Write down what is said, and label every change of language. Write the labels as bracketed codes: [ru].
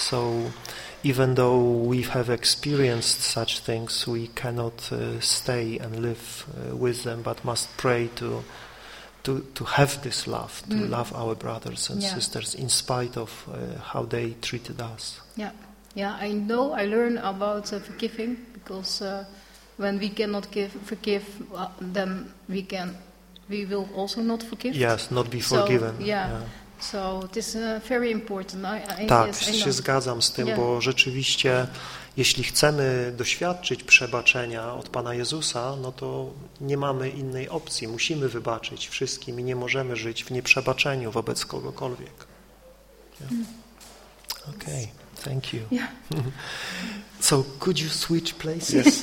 [en] So even though we have experienced such things, we cannot stay and live with them, but must pray to have this love, to love our brothers and sisters, in spite of how they treated us. I know I learn about forgiving, because when we cannot forgive, then we will also not forgive. Yes, not be forgiven. So this is very important. [pl] Się zgadzam z tym, bo rzeczywiście, jeśli chcemy doświadczyć przebaczenia od Pana Jezusa, no to nie mamy innej opcji. Musimy wybaczyć wszystkim i nie możemy żyć w nieprzebaczeniu wobec kogokolwiek. [en] Okay, thank you. So could you switch places?